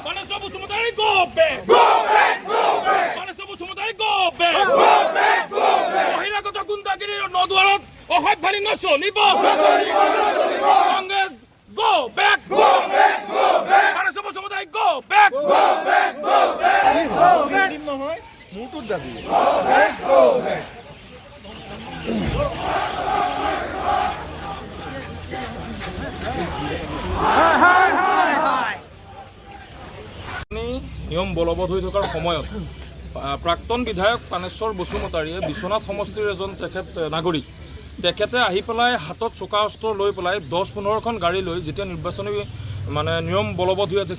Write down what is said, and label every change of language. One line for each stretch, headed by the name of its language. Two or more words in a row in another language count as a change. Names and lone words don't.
English: Vanessa Busumutari, go back! Go back! Go back! Vanessa Busumutari, go back! Go back! Go back!
Assamese: বহিরাগত গুণ্ডাগিৰি নদুৱাৰত অসভ্যালি নচলিব কংগ্ৰেছ
English: go back! Go back! Go back! Vanessa Busumutari, go back! Go back! Go back!
Assamese: মূৰটোত যাবি
English: Go back! Go back!
Assamese: নিয়ম বলবৎ হৈ থকাৰ সময়ত প্ৰাক্তন বিধায়ক পানেশ্বৰ বসুমতাৰীয়ে বিশ্বনাথ সমষ্টিৰ এজন নাগৰিক তেখেতে আহি পেলাই হাতত চোকা অস্ত্ৰ লৈ পেলাই 10-15খন গাড়ী লৈ যেতিয়া নিৰ্বাচনী মানে নিয়ম বলবৎ হৈ আছে